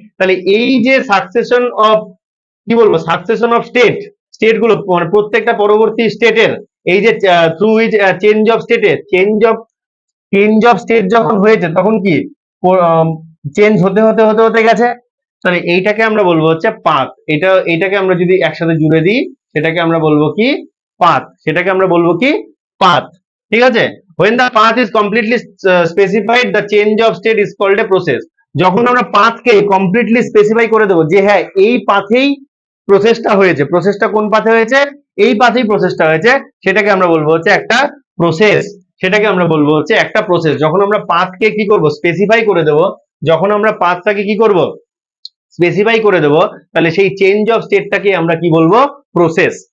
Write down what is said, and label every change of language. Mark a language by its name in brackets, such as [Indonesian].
[Bangla] তাহলে এই যে সাকসেশন অফ, কি বলবো, সাকসেশন অফ স্টেট গুলো, মানে প্রত্যেকটা পরবর্তী স্টেটের এই যে থ্রু উইচ চেঞ্জ অফ স্টেটের চেঞ্জ অফ স্টেট যখন হয়েছে, তখন কি চেঞ্জ হতে হতে হতে হতে গেছে। তাহলে এইটাকে আমরা বলবো হচ্ছে পাথ। এটাকে আমরা যদি একসাথে জুড়ে দিই, সেটাকে আমরা বলবো কি, পাথ, সেটাকে আমরা বলবো কি পাথ। [English] ঠিক আছে, when the path is completely specified the change of state is called a process। [Bangla] যখন আমরা পাথকে কমপ্লিটলি স্পেসিফাই করে দেবো যে হ্যাঁ এই পাথেই প্রসেসটা হয়েছে, প্রসেসটা কোন পাথে হয়েছে, এই পাথেই প্রসেসটা হয়েছে, সেটাকে আমরা বলবো হচ্ছে একটা প্রসেস। সেটাকে আমরা বলবো হচ্ছে একটা প্রসেস। যখন আমরা পাথকে কি করব, স্পেসিফাই করে দেব, যখন আমরা পাথটাকে কি করব, স্পেসিফাই করে দেব, তাহলে সেই চেঞ্জ অফ স্টেটটাকে আমরা কি বলবো, প্রসেস।